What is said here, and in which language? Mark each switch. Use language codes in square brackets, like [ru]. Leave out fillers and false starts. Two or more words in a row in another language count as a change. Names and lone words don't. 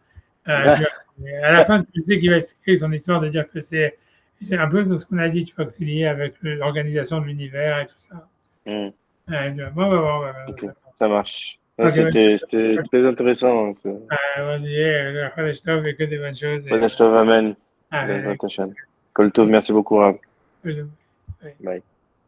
[fr] À la fin, tu sais qu'il va expliquer son histoire de dire que c'est un peu de ce qu'on a dit, tu vois, que c'est lié avec l'organisation de l'univers et tout ça. Okay, ça marche. Okay, c'était très intéressant. [he] חודש טוב [fr] et que des bonnes choses. [he] חודש טוב, אמן. כל טוב, [fr] merci beaucoup. Bye.